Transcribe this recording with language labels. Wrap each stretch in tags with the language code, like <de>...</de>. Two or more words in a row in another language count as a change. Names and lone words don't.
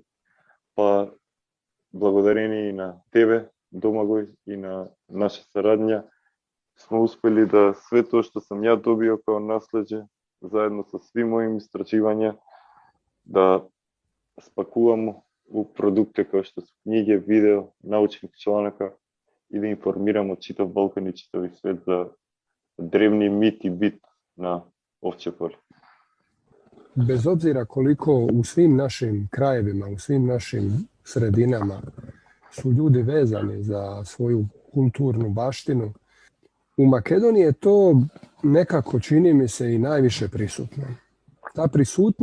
<mk>Па благодарение и на тебе, Домагој, и на наша сарадња, сме успели да све тоа што сам ја добио као наслеđe, заедно со сви мои истраживања, да спакувам у продукти како што се книги, видео, научни чланака и да информирам од читав Балкан и читави свет за древни мит и бит на Овче поле.</mk> <hr>Bez obzira koliko u svim našim krajevima, u svim našim sredinama su ljudi vezani za svoju kulturnu baštinu, u Makedoniji je to nekako, čini mi se, i najviše prisutno.</hr>